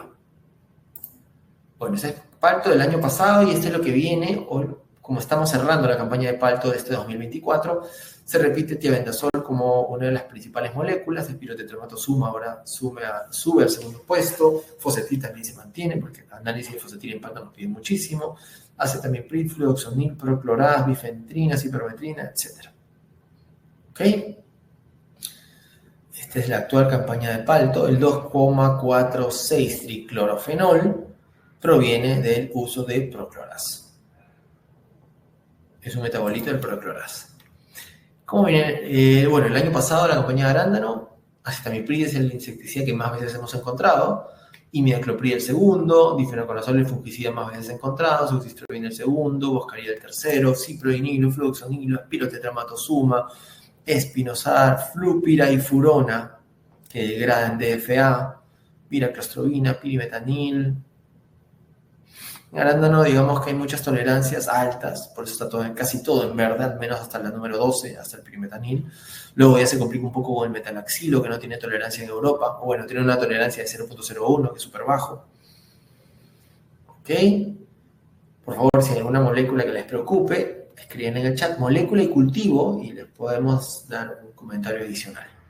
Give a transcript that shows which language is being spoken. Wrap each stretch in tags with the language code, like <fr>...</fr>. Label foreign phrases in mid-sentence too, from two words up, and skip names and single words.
<es>Bueno, ese es palto del año pasado y este es lo que viene. Como estamos cerrando la campaña de palto de este 2024, se repite tiabendazol como una de las principales moléculas. El pirotetramatosuma ahora sube al segundo puesto. Fosfetil también se mantiene porque el análisis de fosfetil en palto nos pide muchísimo. Acetamiprid, fluoxonil, procloraz, bifentrina, cipermetrina, etc. ¿Ok? Esta es la actual campaña de palto. El 2,46 triclorofenol proviene del uso de procloraz. Es un metabolito del procloraz. ¿Cómo viene? Bueno, el año pasado la campaña de arándano, acetamiprid es el insecticida que más veces hemos encontrado, imidacloprid el segundo, difenoconazol el fungicida más veces encontrado, succistrobin el segundo, boscaril el tercero, ciproinilo, fluoxonilo, espirotetramatosuma, espinosar, flupirifurona, que degradan DFA, piraclostrobina, pirimetanil. En arándano, digamos que hay muchas tolerancias altas, por eso está casi todo en verde, al menos hasta la número 12, hasta el pirimetanil. Luego ya se complica un poco con el metalaxilo, que no tiene tolerancia en Europa, o bueno, tiene una tolerancia de 0.01, que es súper bajo. ¿Ok? Por favor, si hay alguna molécula que les preocupe, escriben en el chat molécula y cultivo y les podemos dar un comentario adicional.</es>